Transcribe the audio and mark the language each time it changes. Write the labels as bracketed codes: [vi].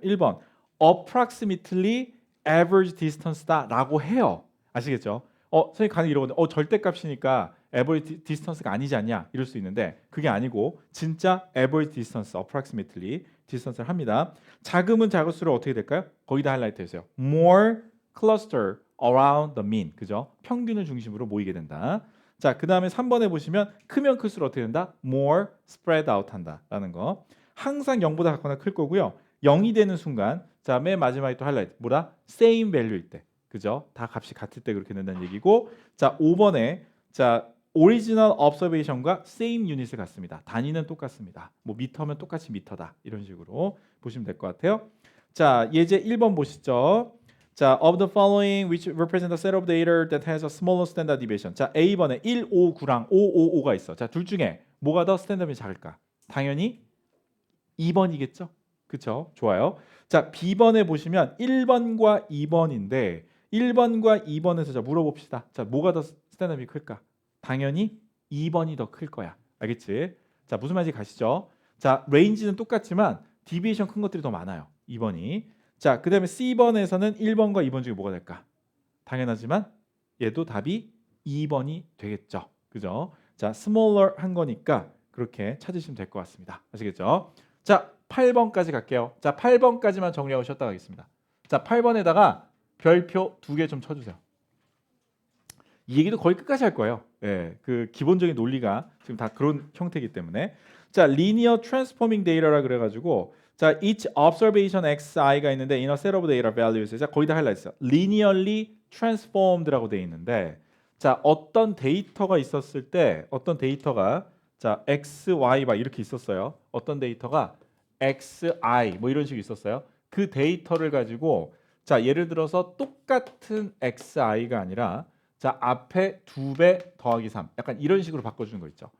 [ko] 1번 approximately average distance다라고 해요. 아시겠죠? 선생님 가능 이러거든요. 절대값이니까 average distance가 아니지 않냐 이럴 수 있는데 그게 아니고 진짜 average distance, approximately distance를 합니다. 작으면 작을수록 어떻게 될까요? 거기다 하이라이트 해주세요. [en] more cluster around the mean. [ko] 그죠? 평균을 중심으로 모이게 된다. 자, 그 다음에 3번에 보시면 크면 클수록 어떻게 된다? [en] more spread out [ko] 한다라는 거. 항상 0보다 작거나 클 거고요. 0이 되는 순간 자, 맨 마지막에 또 하이라이트. 뭐다? same value일 때. 그죠? 다 값이 같을 때 그렇게 된다는 얘기고. 자, 5번에 자, original observation과 same unit을 갖습니다. 단위는 똑같습니다. 뭐 미터면 똑같이 미터다. 이런 식으로 보시면 될 것 같아요. 자, 예제 1번 보시죠. [en] 자, of the following which represent a set of data that has a smaller standard deviation. [ko] 자, A번에 1, 5, 9랑 5, 5, 5가 있어. 자, 둘 중에 뭐가 더 스탠더드이 작을까? 당연히 2번이겠죠? 그쵸? 좋아요. 자, B번에 보시면 1번과 2번인데 1번과 2번에서 자 물어봅시다. 자, 뭐가 더 스탠더드이 클까? 당연히 2번이 더 클 거야. 알겠지? 자, 무슨 말인지 가시죠? 자, 레인지는 똑같지만 디비에이션 큰 것들이 더 많아요. 2번이. 자, 그다음에 C번에서는 1번과 2번 중에 뭐가 될까? 당연하지만 얘도 답이 2번이 되겠죠. 그죠? 자, smaller 한 거니까 그렇게 찾으시면 될 것 같습니다. 아시겠죠? 자, 8번까지 갈게요. 자, 8번까지만 정리하고 쉬었다 가겠습니다. 자, 8번에다가 별표 2개 좀 쳐주세요. 이 얘기도 거의 끝까지 할 거예요. 예, 그 기본적인 논리가 지금 다 그런 형태이기 때문에. 자, linear transforming data라 그래가지고 자, each observation xi가 있는데 [en] in a set of data values. [ko] 자, 거의 다 하이라이트. linearly transformed라고 돼 있는데 자, 어떤 데이터가 있었을 때 어떤 데이터가 자, x, y 막 이렇게 있었어요. 어떤 데이터가 x, i 뭐 이런 식으로 있었어요. 그 데이터를 가지고 자, 예를 들어서 똑같은 xi가 아니라 자, 앞에 2배 더하기 3 약간 이런 식으로 바꿔주는 거 있죠.